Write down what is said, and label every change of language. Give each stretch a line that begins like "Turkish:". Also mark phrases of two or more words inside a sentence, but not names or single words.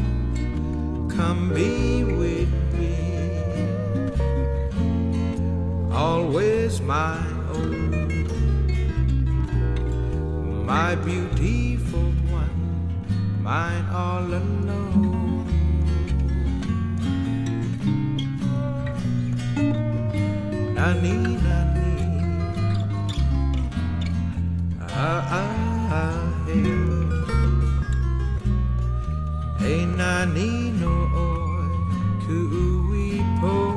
English: Come be with me, always my own, my beautiful one, mine all alone.
Hawaiian: Nani, nani, hey, nani no oi, ku'ui po,